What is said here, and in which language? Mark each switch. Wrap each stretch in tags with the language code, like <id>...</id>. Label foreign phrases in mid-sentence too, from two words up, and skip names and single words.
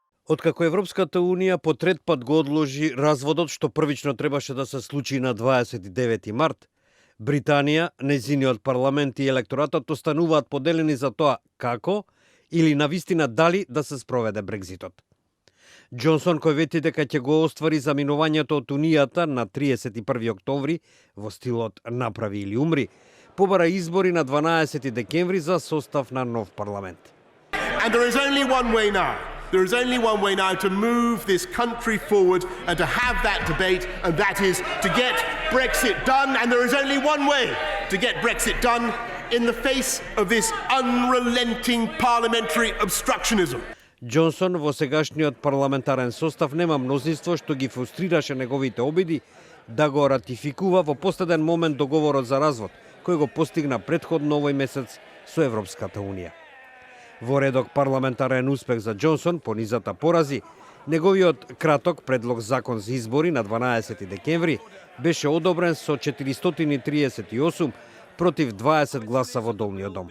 <mk>Откако Европската Унија по трет пат го одложи разводот, што првично требаше да се случи на 29 март, Британија, нејзиниот парламент и електоратот остануваат поделени за тоа како или навистина дали да се спроведе Брекзитот. Џонсон, кој вети дека ќе го оствари заминувањето од Унијата на 31 октомври во стилот направи или умри, побара избори на 12 декември за состав на нов парламент.</mk> <en>And there is only one way now. There is only one way now to move this country forward and to have that debate, and that is to get Brexit done. And there is only one way to get Brexit done in the face of this unrelenting parliamentary obstructionism.</en> <mk>Џонсон во сегашниот парламентарен состав нема мнозинство што ги фрустрираше неговите обиди да го ратификува во последен момент договорот за развод, кој го постигна претходно овој месец со Европската Унија. Во редок парламентарен успех за Џонсон по низата порази, неговиот краток предлог закон за избори на 12 декември беше одобрен со 438 против 20 гласа во долниот дом.</mk>